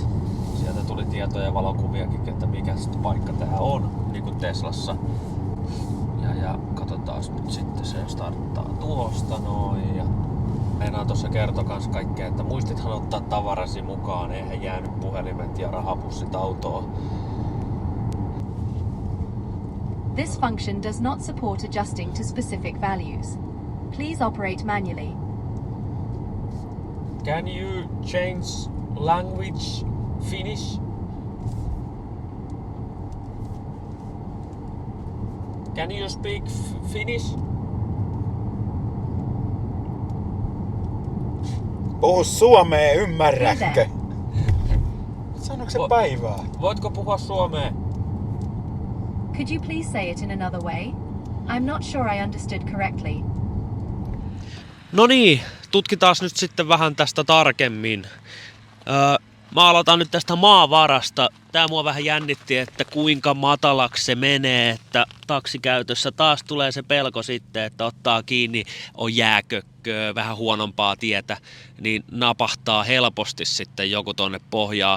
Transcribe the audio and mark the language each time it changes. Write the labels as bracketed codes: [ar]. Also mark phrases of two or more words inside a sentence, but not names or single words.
[fi] Sieltä tuli tietoja ja valokuviakin, että mikä paikka tää on, niin kuin Teslassa. Ja katsotaan nyt sitten, se starttaa tuosta noin. Ja meinaan tuossa kertoi kans kaikkea, että muistithan ottaa tavarasi mukaan, eihän jäänyt puhelimet ja rahapussit autoon. [en] This function does not support adjusting to specific values. Please operate manually. Can you change language Finnish? Can you speak Finnish? [fi] Puhu suomea, ymmärrätkö? Mitä? Sanoiko se päivää? Voitko puhua suomea? [en] Could you please say it in another way? I'm not sure I understood correctly. [fi] No niin, tutkitaan nyt sitten vähän tästä tarkemmin. Mä aloitan nyt tästä maavarasta. Tää mua vähän jännitti, että kuinka matalaksi se menee, että taksikäytössä taas tulee se pelko sitten, että ottaa kiinni, on jääkökköä, vähän huonompaa tietä, niin napahtaa helposti sitten joku tonne pohjaan.